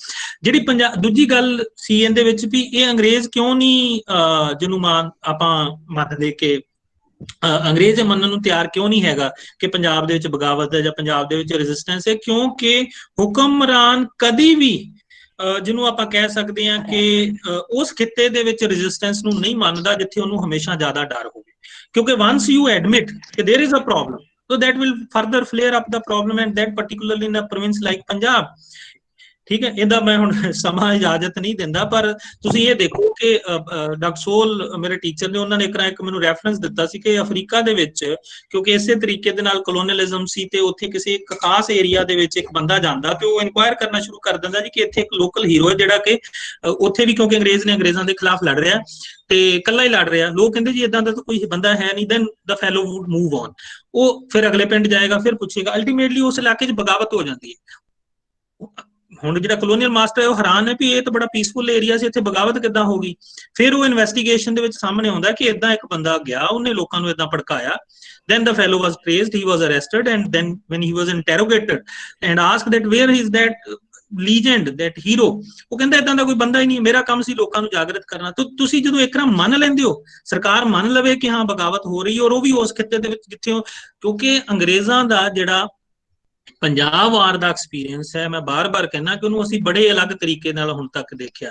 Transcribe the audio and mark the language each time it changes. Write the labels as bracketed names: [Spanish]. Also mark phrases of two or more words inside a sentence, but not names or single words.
[Punjabi] ਜਿਹੜੀ ਦੂਜੀ ਗੱਲ ਸੀ ਇਹਦੇ ਵਿੱਚ ਵੀ ਇਹ ਅੰਗਰੇਜ਼ ਕਿਉਂ ਨਹੀਂ ਜਿਹਨੂੰ ਆਪਾਂ ਮੰਨਦੇ ਕਿ ਅੰਗਰੇਜ਼ ਮੰਨਣ ਨੂੰ ਤਿਆਰ ਕਿਉਂ ਨਹੀਂ ਹੈਗਾ ਕਿ ਪੰਜਾਬ ਦੇ ਵਿੱਚ ਬਗਾਵਤ ਹੈ ਜਾਂ ਪੰਜਾਬ ਦੇ ਵਿੱਚ ਰੈਜ਼ਿਸਟੈਂਸ ਹੈ, ਕਿਉਂਕਿ ਹੁਕਮਰਾਨ ਕਦੀ ਵੀ ਜਿਹਨੂੰ ਆਪਾਂ ਕਹਿ ਸਕਦੇ ਹਾਂ ਕਿ ਉਸ ਖਿੱਤੇ ਦੇ ਵਿੱਚ ਰੈਜ਼ਿਸਟੈਂਸ ਨੂੰ ਨਹੀਂ ਮੰਨਦਾ ਜਿੱਥੇ ਉਹਨੂੰ ਹਮੇਸ਼ਾ ਜ਼ਿਆਦਾ ਡਰ ਹੋਵੇ, ਕਿਉਂਕਿ [English] once you admit [Punjabi] ਕਿ [English] there is a problem, so that will further flare up the problem, and that particularly in a province like Punjab। [Punjabi] ਠੀਕ ਹੈ, ਇਹਦਾ ਮੈਂ ਹੁਣ ਸਮਾਂ ਇਜਾਜ਼ਤ ਨਹੀਂ ਦਿੰਦਾ, ਪਰ ਤੁਸੀਂ ਇਹ ਦੇਖੋ ਕਿ ਡਕਸੋਲ ਮੇਰੇ ਟੀਚਰ ਨੇ, ਉਹਨਾਂ ਨੇ ਇੱਕ ਮੈਨੂੰ ਰੈਫਰੈਂਸ ਦਿੱਤਾ ਸੀ ਕਿ ਅਫਰੀਕਾ ਦੇ ਵਿੱਚ ਕਿਉਂਕਿ ਇਸੇ ਤਰੀਕੇ ਦੇ ਨਾਲ ਕਲੋਨੀਅਲਿਜ਼ਮ ਸੀ ਤੇ ਉੱਥੇ ਕਿਸੇ ਇੱਕ ਖਾਸ ਏਰੀਆ ਦੇ ਵਿੱਚ ਇੱਕ ਬੰਦਾ ਜਾਂਦਾ ਤੇ ਉਹ ਇਨਕੁਆਇਰ ਕਰਨਾ ਸ਼ੁਰੂ ਕਰ ਦਿੰਦਾ ਜੀ ਕਿ ਇੱਥੇ ਇੱਕ [English] local hero [Punjabi] ਹੈ ਜਿਹੜਾ ਕਿ ਉੱਥੇ ਵੀ ਕਿਉਂਕਿ ਅੰਗਰੇਜ਼ ਨੇ ਅੰਗਰੇਜ਼ਾਂ ਦੇ ਖਿਲਾਫ ਲੜ ਰਿਹਾ ਤੇ ਇਕੱਲਾ ਹੀ ਲੜ ਰਿਹਾ, ਲੋਕ ਕਹਿੰਦੇ ਜੀ ਇਦਾਂ ਦਾ ਤਾਂ ਕੋਈ ਬੰਦਾ ਹੈ ਨਹੀਂ, [English] then the fellow would move on, [Punjabi] ਉਹ ਫਿਰ ਅਗਲੇ ਪਿੰਡ ਜਾਏਗਾ, ਫਿਰ ਪੁੱਛੇਗਾ, ਅਲਟੀਮੇਟਲੀ ਉਸ ਇਲਾਕੇ 'ਚ ਬਗਾਵਤ ਹੋ ਜਾਂਦੀ ਹੈ। ਹੁਣ ਜਿਹੜਾ [English] colonial master [Punjabi] ਹੈ ਉਹ ਹੈਰਾਨ ਹੈ ਵੀ ਇਹ ਤਾਂ ਬੜਾ [English] peaceful area [Punjabi] ਸੀ, ਇੱਥੇ ਬਗਾਵਤ ਕਿੱਦਾਂ ਹੋ ਗਈ। ਫਿਰ ਉਹ ਇਨਵੈਸਟੀਗੇਸ਼ਨ ਦੇ ਵਿੱਚ ਸਾਹਮਣੇ ਆਉਂਦਾ ਕਿ ਇਦਾਂ ਇੱਕ ਬੰਦਾ ਗਿਆ, ਉਹਨੇ ਲੋਕਾਂ ਨੂੰ ਇਦਾਂ ਭੜਕਾਇਆ, [English] then the fellow was traced, he was arrested, and then when he was interrogated and asked that where is that legend, that hero, [Punjabi] ਉਹ ਕਹਿੰਦਾ ਇਦਾਂ ਦਾ ਕੋਈ ਬੰਦਾ ਹੀ ਨਹੀਂ, ਮੇਰਾ ਕੰਮ ਸੀ ਲੋਕਾਂ ਨੂੰ ਜਾਗਰਤ ਕਰਨਾ। ਤਾਂ ਤੁਸੀਂ ਜਦੋਂ ਇੱਕ ਵਾਰ ਮੰਨ ਲੈਂਦੇ ਹੋ, ਸਰਕਾਰ ਮੰਨ ਲਵੇ ਕਿ ਹਾਂ ਬਗਾਵਤ ਹੋ ਰਹੀ, ਔਰ ਉਹ ਵੀ ਉਸ ਖਿੱਤੇ ਦੇ ਵਿੱਚ ਜਿੱਥੇ, ਕਿਉਂਕਿ ਅੰਗਰੇਜ਼ਾਂ ਦਾ ਜਿਹੜਾ ਪੰਜਾਬ ਵਾਰ ਦਾ ਐਕਸਪੀਰੀਅੰਸ ਹੈ, ਮੈਂ ਬਾਰ-ਬਾਰ ਕਹਿੰਦਾ ਕਿ ਉਹਨੂੰ ਅਸੀਂ ਬੜੇ ਅਲੱਗ ਤਰੀਕੇ ਨਾਲ ਹੁਣ ਤੱਕ ਦੇਖਿਆ।